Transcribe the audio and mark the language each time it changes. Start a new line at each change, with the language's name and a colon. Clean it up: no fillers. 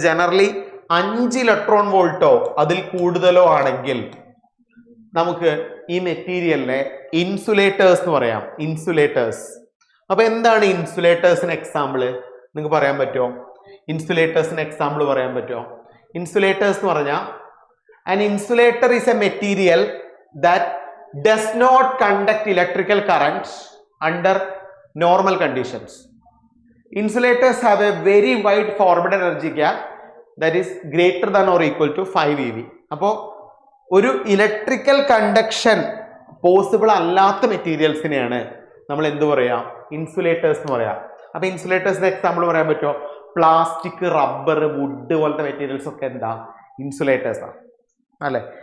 Malayalam: Generally 5 electron വോൾട്ടോ അതിൽ കൂടുതലോ ആണെങ്കിൽ നമുക്ക് ഈ മെറ്റീരിയലിനെ ഇൻസുലേറ്റേഴ്സ് എന്ന് പറയാം. ഇൻസുലേറ്റേഴ്സ്. അപ്പൊ എന്താണ് ഇൻസുലേറ്റേഴ്സിന് എക്സാമ്പിൾ നിങ്ങൾക്ക് പറയാൻ പറ്റുമോ? ഇൻസുലേറ്റേഴ്സിന് എക്സാമ്പിൾ പറയാൻ പറ്റുമോ?
English: insulators
Malayalam: എന്ന് പറഞ്ഞാൽ
English: an insulator is a material that does not conduct electrical current under normal conditions. Insulators have a very wide forbidden energy gap that is greater than or equal to 5 eV.
Malayalam: അപ്പോൾ ഒരു electrical conduction possible അല്ലാത്ത മെറ്റീരിയൽസിനെയാണ് നമ്മൾ എന്ത് പറയാം? Insulators എന്ന് പറയാം. അപ്പൊ ഇൻസുലേറ്റേഴ്സിന്റെ example പറയാൻ പറ്റുമോ? പ്ലാസ്റ്റിക്, റബ്ബർ, വുഡ് പോലത്തെ മെറ്റീരിയൽസ് ഒക്കെ എന്താ? ഇൻസുലേറ്റേഴ്സ് ആണ് അല്ലെ.